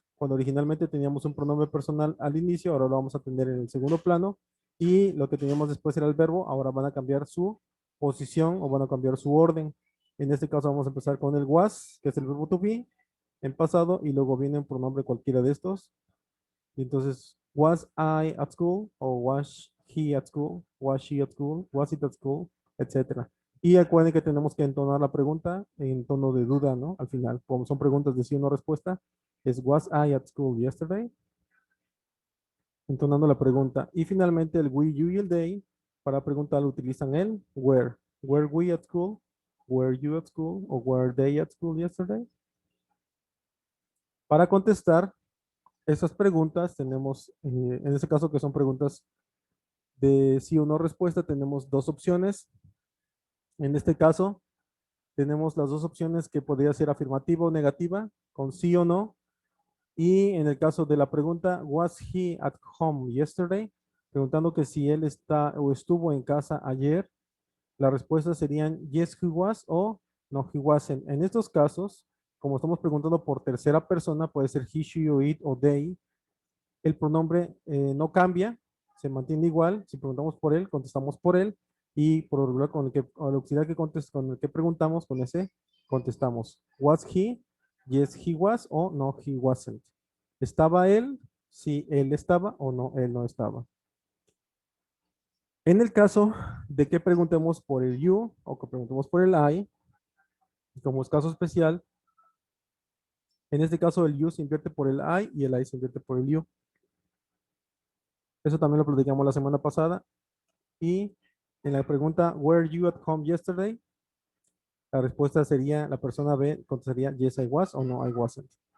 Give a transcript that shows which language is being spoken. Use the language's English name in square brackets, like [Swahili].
[Spanish] Cuando originalmente teníamos un pronombre personal al inicio, ahora lo vamos a tener en el segundo plano. Y lo que teníamos después era el verbo, ahora van a cambiar su posición o van a cambiar su orden. En este caso vamos a empezar con el was, que es el verbo to be, en pasado, y luego viene un pronombre cualquiera de estos. [English] Y entonces, was I at school? O was he at school? Was she at school? Was it at school? Etcétera. [Spanish] Y acuérdense que tenemos que entonar la pregunta en tono de duda, ¿no? Al final, como son preguntas de sí o no respuesta, es [English] was I at school yesterday? [Spanish] Entonando la pregunta. Y finalmente el we, you y el they para preguntar utilizan el where. [English] Were we at school? Were you at school? O were they at school yesterday? [Spanish] Para contestar esas preguntas tenemos, en este caso que son preguntas de sí o no respuesta, tenemos dos opciones. En este caso, tenemos las dos opciones que podría ser afirmativa o negativa, con sí o no. Y en el caso de la pregunta, [English] was he at home yesterday? [Spanish] Preguntando que si él está o estuvo en casa ayer, las respuestas serían [English] yes, he was [Spanish] o [English] no, he wasn't. [Spanish] En estos casos, como estamos preguntando por tercera persona, puede ser he, she, o it o they. El pronombre no cambia, se mantiene igual. Si preguntamos por él, contestamos por él. Y por lo regular, con el auxiliar con el que preguntamos, con ese, contestamos. Was he? [English] Yes, he was o no, he wasn't. [Spanish] ¿Estaba él? Si él estaba o no, él no estaba. En el caso de que preguntemos por el you o que preguntemos por el I, como es caso especial, en este caso el you se invierte por el I y el I se invierte por el you. Eso también lo platicamos la semana pasada. Y en la pregunta, [English] were you at home yesterday? [Spanish] La respuesta sería, la persona B contestaría, [English] yes, I was [Spanish] o [English] no, I wasn't.